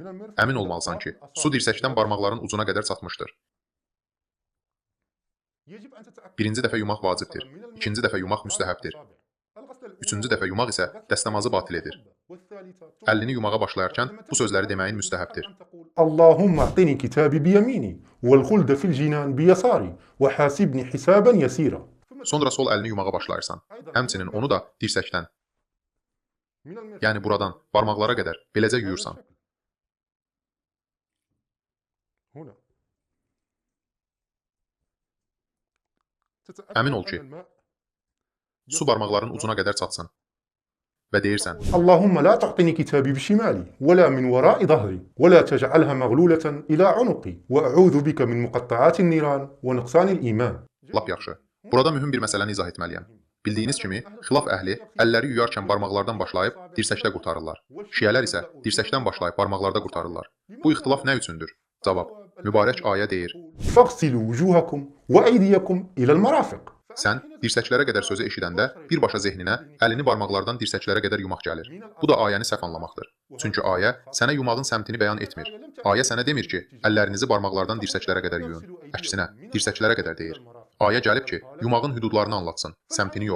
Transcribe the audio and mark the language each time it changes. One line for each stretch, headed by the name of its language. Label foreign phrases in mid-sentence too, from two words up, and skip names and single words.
Azerbaijani: Əmin olmalısan ki, su dirsəkdən barmaqların ucuna qədər çatmışdır. Birinci dəfə yumaq vacibdir. İkinci dəfə yumaq müstəhəbdir. Üçüncü dəfə yumaq isə dəstəmazı batil edir. Əlini yumağa başlayarkən bu sözləri deməyin müstəhəbdir.
Arabic: اللهم أعطني كتابي بيميني والخلد في الجنان بيساري وحاسبني حسابا يسيرا.
Azerbaijani: Sonra sol əlini yumağa başlayırsan. Həmçinin onu da dirsəkdən, yəni buradan, barmaqlara qədər beləcə yuyursan. Əmin ol ki, su barmaqların ucuna qədər çatsın. Və deyirsən,
Arabic: اللهم لا تعطني كتابي بشمالي ولا من وراء ظهري ولا تجعلها مغلولة إلى عنقي وأعوذ بك من مقطعات النيران ونقصان الإيمان.
Azerbaijani: lap yaxşı. Burada mühüm bir məsələni izah etməliyəm. Bildiyiniz kimi, xilaf əhli əlləri yuyarkən barmaqlardan başlayıb dirsəkdə qurtarırlar. Şiələr isə dirsəkdən başlayıb barmaqlarda qurtarırlar. Bu ixtilaf nə üçündür? Cavab, mübarək ayə deyir.
Arabic: فاغسلوا وجوهكم وأيديكم إلى المرافق.
Azerbaijani: Sən dirsəklərə qədər sözü eşidəndə birbaşa zehninə əlini barmaqlardan dirsəklərə qədər yumaq gəlir. Bu da ayəni səhv anlamaqdır. Çünki ayə sənə yumağın səmtini bəyan etmir. Ayə sənə demir ki, əllərinizi barmaqlardan dirsəklərə qədər yuyun. Əksinə, dirsəklərə qədər deyir. Ayə gəlib ki, yumağın hüdudlarını anlatsın, səmtini yox.